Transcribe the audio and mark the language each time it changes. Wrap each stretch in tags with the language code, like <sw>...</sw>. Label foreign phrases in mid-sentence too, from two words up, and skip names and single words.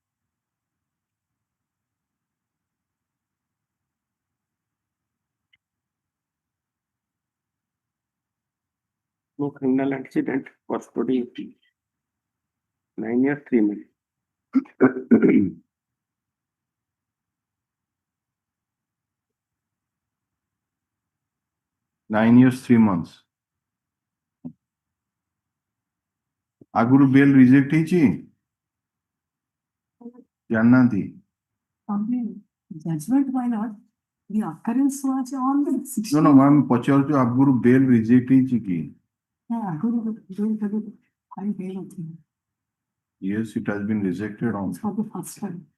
<en>No criminal antecedent, custody 9 years, 3 months. 9 years, 3 months.</en> <or>ଆଗରୁ</or> <en>bail reject</en> <or>ହେଇଛି ଜାଣିନାହାନ୍ତି?</or> <en>Judgment, why not? The occurrence was on the 16th. No, ma'am,</en> <or>ପଚାରୁଛୁ ଆଗରୁ</or> <en>bail reject</en> <or>ହେଇଛି କି?</or> <en>Yes, it has been rejected on For the first time.</en>